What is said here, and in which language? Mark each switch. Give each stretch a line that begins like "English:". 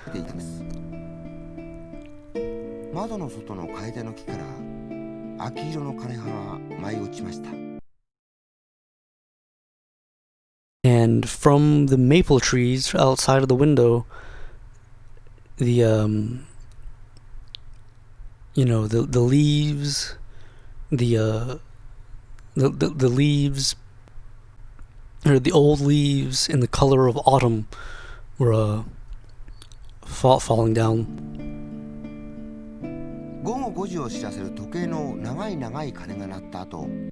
Japanese: ていたんです窓の外の楓の木から秋色の枯葉が舞い落ちました
English: And from the maple trees outside of the window, the leaves, the leaves, or the old leaves in the color of autumn were falling down.
Japanese: 午後5時を知らせる時計の長い長い鐘が鳴った後